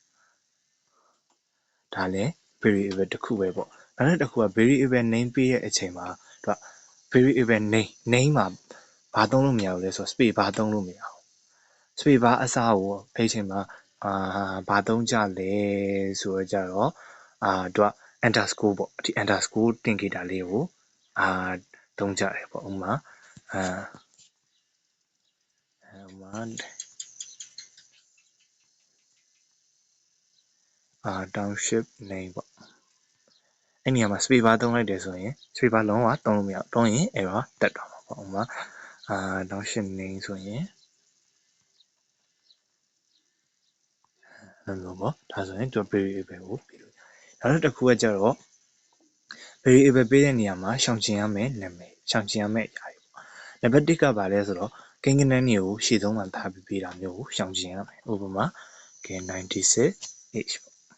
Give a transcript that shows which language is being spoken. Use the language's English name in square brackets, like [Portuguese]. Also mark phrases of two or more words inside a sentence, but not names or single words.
[Burmese] ဒါလည်း variable တစ်ခုပဲပေါ့နောက်တစ်ခုက [English] variable name [Burmese] ပေးတဲ့အချိန်မှာသူက [English] variable name [Burmese] မှာဘာသုံးလို့မရဘူးလဲဆိုတော့ [English] space bar [Burmese] သုံးလို့မရဘူး [English] space bar [Burmese] အစားကိုအဲ့ချိန်မှာဘာသုံးကြလဲဆိုတော့ကြတော့သူက underscore ပေါ့ဒီ underscore သင်္ကေတလေးကိုသုံးကြတယ်ပေါ့ဥပမာ [English] township name [Burmese] ပေါ့အဲ့နေရာမှာ [English] space bar [Burmese] သုံးလိုက်တယ်ဆိုရင် [English] space bar [Burmese] လုံးဝသုံးလို့မရဘူးသုံးရင် error တက်သွားမှာပေါ့ဥပမာ [English] township name [Burmese] ဆိုရင် အဲ့လိုပေါ့ဒါဆိုရင်သူ variable ကိုပေးလို့နောက်တစ်ခုကကြတော့ variable ပေးတဲ့နေရာမှာရှောင်ကျဉ်ရမယ်နာမည်ရှောင်ကျဉ်ရမယ်အရာတွေပေါ့နံပါတ်1ကဘာလဲဆိုတော့ကိန်းဂဏန်းတွေကိုရှေ့ဆုံးမှာထားပြီးပေးတာမျိုးကိုရှောင်ကျဉ်ရမယ်ဥပမာ96h ပေါ့